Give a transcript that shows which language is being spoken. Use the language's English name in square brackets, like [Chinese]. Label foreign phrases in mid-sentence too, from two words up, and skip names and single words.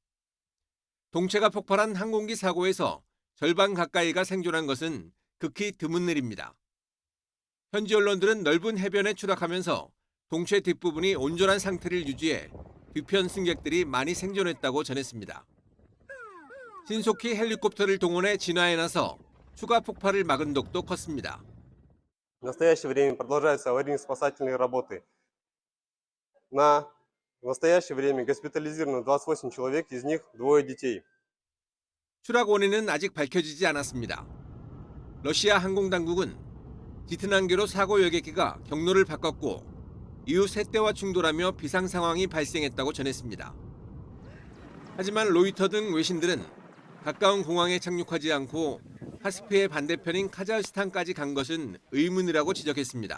[Korean] 동체가 폭발한 항공기 사고에서 절반 가까이가 생존한 것은 극히 드문 일입니다. 현지 언론들은 넓은 해변에 추락하면서 동체 뒷부분이 온전한 상태를 유지해 뒤편 승객들이 많이 생존했다고 전했습니다. 신속히 헬리콥터를 동원해 진화에 나서 추가 폭발을 막은 덕도 컸습니다. [Russian] В настоящее время продолжаются аварийно-спасательные работы. В настоящее время госпитализировано 28 человек, из них двое детей. [Korean] 추락 원인은 아직 밝혀지지 않았습니다. 러시아 항공당국은 짙은 안개로 사고 여객기가 경로를 바꿨고 이후 셋대와 충돌하며 비상 상황이 발생했다고 전했습니다. 하지만 로이터 등 외신들은 가까운 공항에 착륙하지 않고 카스피의 반대편인 카자흐스탄까지 간 것은 의문이라고 지적했습니다.